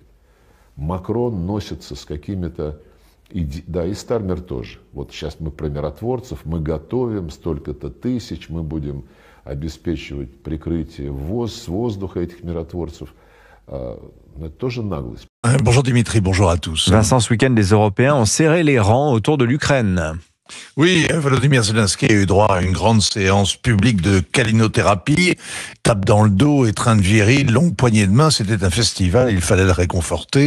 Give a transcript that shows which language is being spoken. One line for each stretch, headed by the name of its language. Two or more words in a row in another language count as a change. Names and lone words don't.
Russian: Макрон носится с какими-то... Да, и Стармер тоже. Вот сейчас мы про миротворцев, мы готовим столько-то тысяч, мы будем обеспечивать прикрытие с vozdukha этих миротворцев. Это тоже наглость.
French: Bonjour Dimitri, bonjour à tous. Vincent, ce week-end, les Européens ont serré les rangs autour de l'Ukraine. Oui, Volodymyr Zelensky a eu droit à une grande séance publique de câlinothérapie, tape dans le dos, étreinte virile, longue poignée de main, c'était un festival, il fallait le réconforter.